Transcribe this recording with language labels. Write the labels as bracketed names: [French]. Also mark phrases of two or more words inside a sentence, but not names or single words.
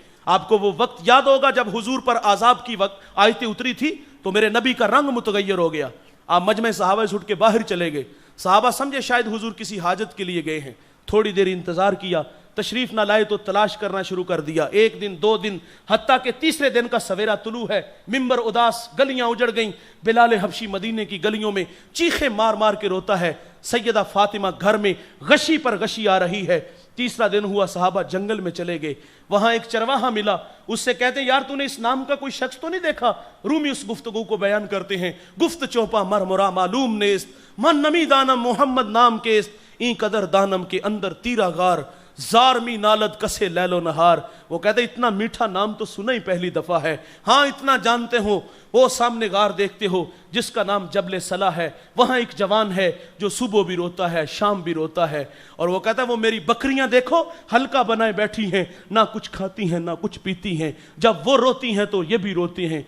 [Urdu] آپ کو وہ وقت یاد ہوگا جب حضور پر عذاب کی وقت آیتیں اتری تھی تو میرے نبی کا رنگ متغیر ہو گیا، آپ مجمع صحابہ سے اٹھ کے باہر چلے گئے، صحابہ سمجھے شاید حضور کسی حاجت کے لیے گئے ہیں، تھوڑی دیر انتظار کیا، تشریف نہ لائے تو تلاش کرنا شروع کر دیا، 1 دن 2 دن، حتیٰ کہ تیسرے دن کا سویرا طلوع ہے، ممبر اداس، گلیاں اجڑ گئیں، بلال حبشی مدینے کی گلیوں میں چیخیں مار مار کے روتا ہے، سیدہ فاطمہ گھر میں غشی پر غشی آ رہی ہے۔ تیسرا دن ہوا، صحابہ جنگل میں چلے گئے، وہاں ایک چرواہا ملا، اس سے کہتے ہیں یار تو نے اس نام کا کوئی شخص تو نہیں دیکھا؟ رومی اس گفتگو کو بیان کرتے ہیں، [Persian] گفت چوپا مرمرا معلوم نیست، من نمی دانم محمد نام کیست، این قدر دانم کے اندر تیرا غار، زارمی نالد کسے لیل و نہار۔ [Urdu] وہ کہتے ہیں اتنا میٹھا نام تو سنا ہی پہلی دفعہ ہے، ہاں اتنا جانتے ہو، وہ سامنے غار دیکھتے ہو، جس کا نام جبل صلاح ہے، وہاں ایک جوان ہے جو صبح بھی روتا ہے شام بھی روتا ہے، اور وہ کہتا ہے وہ میری بکریاں دیکھو حلقہ بنائے بیٹھی ہیں، نہ کچھ کھاتی ہیں نہ کچھ پیتی ہیں، جب وہ روتی ہیں تو یہ بھی روتی ہیں۔